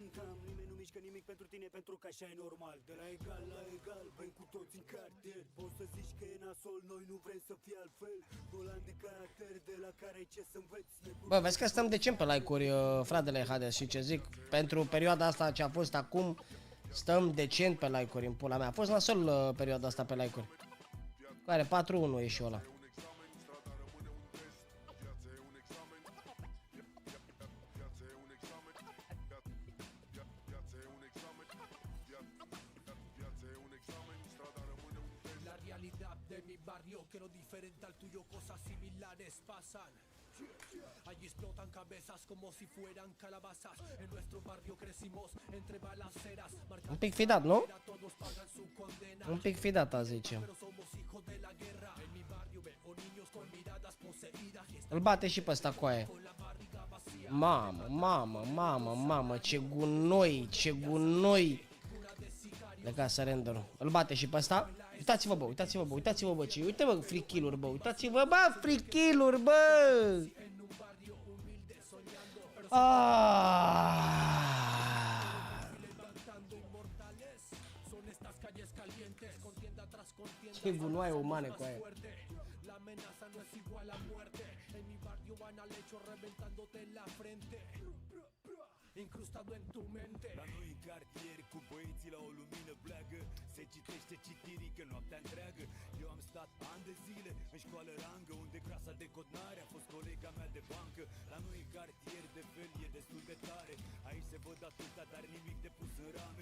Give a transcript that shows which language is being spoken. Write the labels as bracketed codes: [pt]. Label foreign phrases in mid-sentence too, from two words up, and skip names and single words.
[ro] Bă, vezi că stăm decent pe like-uri, fratele Hades, și ce zic, pentru perioada asta ce a fost acum, stăm decent pe like-uri în pula mea. A fost nasol perioada asta pe like-uri. Care 4-1 e și ăla. [es] Que lo diferente al tuyo, cosas similares pasan. Allí explotan cabezas como si fueran calabazas. En nuestro barrio crecimos entre balaceras. [ro] Un pic fi dat, nu? Un pic fi dat, a zice. Îl bate și pe ăsta cu aia. Mamă, mamă, mamă, mamă, ce gunoi, ce gunoi. Lega surrender-ul. Îl bate și pe ăsta. Uitați-vă, bă, uitați-vă, bă, uitați-vă, bă, ce... Uite, bă, [en] free kill-uri, [ro] bă, uitați-vă, bă, [en] free kill-uri, [ro] bă! Ce gunoaie umane cu aia. [es] Incrustado en tu mente. [ro] La noi în cartier cu băieții la o lumină bleagă. Se citește citirică noaptea întreagă. Eu am stat ani de zile în școală rangă, unde clasa de codnare a fost colega mea de bancă. La noi în cartier de fel e destul de tare. Aici se văd atâta, dar nimic de pus în rame.